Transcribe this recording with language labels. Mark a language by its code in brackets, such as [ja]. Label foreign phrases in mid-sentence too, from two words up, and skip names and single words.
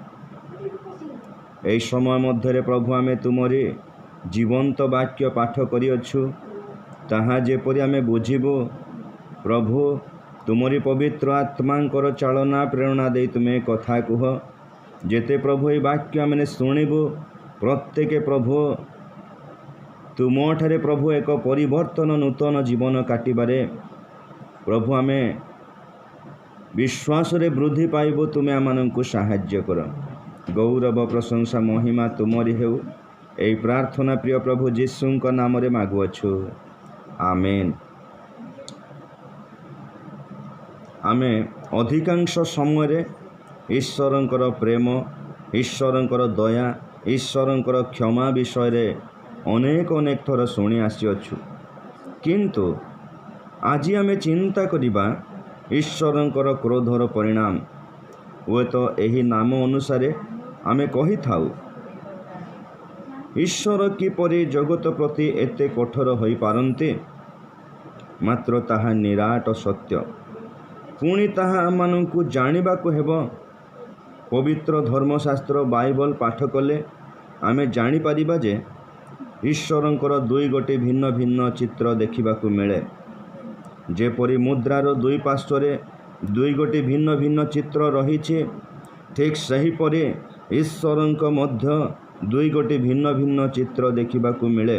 [or] ଏହି ସମୟ ମଧ୍ୟ ପ୍ରଭୁ ଆମେ ତୁମରି ଜୀବନ୍ତ ବାକ୍ୟ ପାଠ କରିଅଛୁ, ତାହା ଯେପରି ଆମେ ବୁଝିବୁ। ପ୍ରଭୁ ତୁମରି ପବିତ୍ର ଆତ୍ମାଙ୍କର ଚାଳନା ପ୍ରେରଣା ଦେଇ ତୁମେ କଥା କୁହ। ଯେତେ ପ୍ରଭୁ ଏ ବାକ୍ୟ ଆମେ ଶୁଣିବୁ, ପ୍ରତ୍ୟେକ ପ୍ରଭୁ ତୁମଠାରେ ପ୍ରଭୁ ଏକ ପରିବର୍ତ୍ତନ ନୂତନ ଜୀବନ କାଟିବାରେ ପ୍ରଭୁ ଆମେ ବିଶ୍ୱାସ ରେ ବୃଦ୍ଧି ପାଇବୁ। ତୁମେ ଆମମାନଙ୍କୁ ସାହାଯ୍ୟ କର। ଗୌରବ ପ୍ରଶଂସା ମହିମା ତୁମରି ହେଉ। ଏହି ପ୍ରାର୍ଥନା ପ୍ରିୟ ପ୍ରଭୁ ଯୀଶୁଙ୍କ ନାମ ରେ ମାଗୁଅଛୁ, ଆମେନ୍। ଆମେ ଅଧିକାଂଶ ସମୟ ଈଶ୍ୱରଙ୍କର ପ୍ରେମ, ଈଶ୍ୱରଙ୍କର ଦୟା, ଈଶ୍ୱରଙ୍କର କ୍ଷମା ବିଷୟ ରେ ଅନେକ ଥର ଶୁଣି ଆସିଅଛୁ, କିନ୍ତୁ ଆଜି ଆମେ ଚିନ୍ତା କରିବା ଈଶ୍ୱରଙ୍କର କ୍ରୋଧର ପରିଣାମ। ବେ ତୋ ଏହି ନାମ ଅନୁସାରେ ଆମେ କହି ଥାଉ, ଈଶ୍ୱର କିପରି ଜଗତ ପ୍ରତି ଏତେ କଠୋର ହୋଇ ପାରନ୍ତେ। ମାତ୍ର ତାହା ନିରାଟ ସତ୍ୟ। ପୁଣି ତାହା ଆମମାନଙ୍କୁ ଜାଣିବାକୁ ହେବ। ପବିତ୍ର ଧର୍ମଶାସ୍ତ୍ର ବାଇବଲ ପାଠ କଲେ ଆମେ ଜାଣି ପାରିବା ଯେ ଈଶ୍ୱରଙ୍କର ଦୁଇ ଗୋଟି ଭିନ୍ନ ଭିନ୍ନ ଚିତ୍ର ଦେଖିବାକୁ ମିଳେ। ଯେପରି ମୁଦ୍ରାର ଦୁଇ ପାର୍ଶ୍ୱରେ ଦୁଇ ଗୋଟି ଭିନ୍ନ ଭିନ୍ନ ଚିତ୍ର ରହିଛି, ଠିକ୍ ସେହିପରି ଈଶ୍ୱରଙ୍କ ମଧ୍ୟ ଦୁଇ ଗୋଟି ଭିନ୍ନ ଭିନ୍ନ ଚିତ୍ର ଦେଖିବାକୁ ମିଳେ।